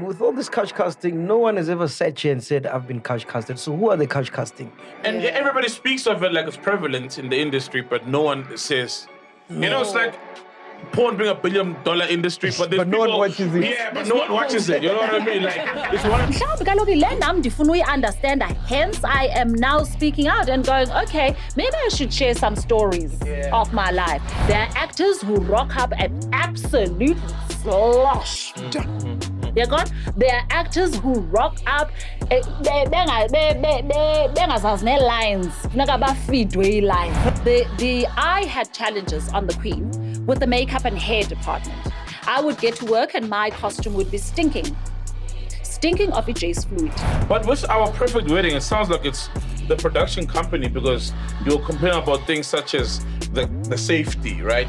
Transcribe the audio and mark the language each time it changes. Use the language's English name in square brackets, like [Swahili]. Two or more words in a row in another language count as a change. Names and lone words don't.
[English] With all this couch casting, no one has ever sat here and said, I've been couch casted. So who are they couch casting? And everybody speaks of it like it's prevalent in the industry, but no one says, you know, it's like porn being $1 billion industry, but there's no people, one watches it. Yeah, but no one watches it. You know what I mean? Like, it's one. [Xhosa] Mhlawumbi kaloku le nam ndifuna uyi-understand, [English] hence I am now speaking out and going, okay, maybe I should share some stories of my life. There are actors who rock up and absolutely slosh. There are actors who rock up, [Xhosa] bengazazi ne-lines, funeka bafidwe ii-lines. [English] I had challenges on the Queen with the makeup and hair department. I would get to work and my costume would be stinking of EJ's fluid. But with Our Perfect Wedding, it sounds like it's the production company, because you're complaining about things such as the safety, right?